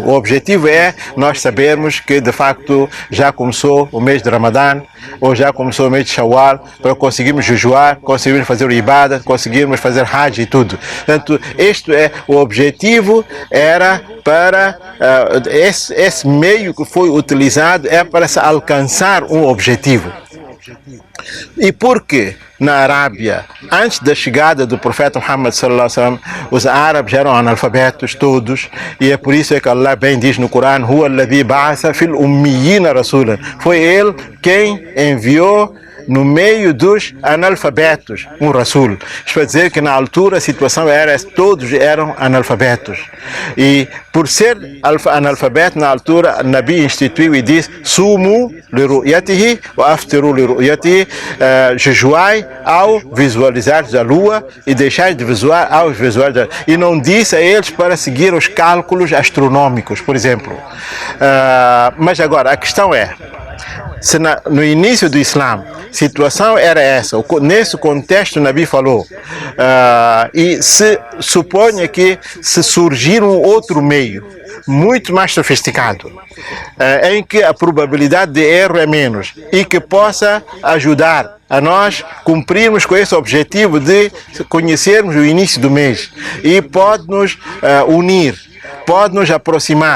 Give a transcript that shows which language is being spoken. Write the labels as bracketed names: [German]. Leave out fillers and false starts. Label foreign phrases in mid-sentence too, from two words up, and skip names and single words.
[Portuguese] O objetivo é nós sabermos que de facto já começou o mês de Ramadã, ou já começou o mês de Shawwal, para conseguirmos jejuar, conseguirmos fazer o ibadah, conseguirmos fazer hajj e tudo. Portanto, este é o objetivo, era para esse meio que foi utilizado é para se alcançar um objetivo. E por que na Arábia, antes da chegada do profeta Muhammad [Arabic] صلى الله عليه وسلم, [Portuguese] os árabes eram analfabetos todos, e é por isso que Allah bem diz no Corão: [Arabic] "هو الذي بعث في الأميين رسولا", [Portuguese] foi ele quem enviou no meio dos analfabetos um rasul. Isto quer dizer que na altura a situação era, todos eram analfabetos. E por ser analfabeto na altura, o Nabi instituiu e disse: [Arabic] "صوموا لرؤيته وأفطروا لرؤيته", [Portuguese] jejuai ao visualizar a lua e deixai de visualizar ao visualizar. E não disse a eles para seguir os cálculos astronômicos, por exemplo. Mas agora, a questão é, se no início do Islã a situação era essa, nesse contexto o Nabi falou, e se suponha que se surgir um outro meio muito mais sofisticado, em que a probabilidade de erro é menos e que possa ajudar a nós cumprirmos com esse objetivo de conhecermos o início do mês, e pode nos unir, pode nos aproximar.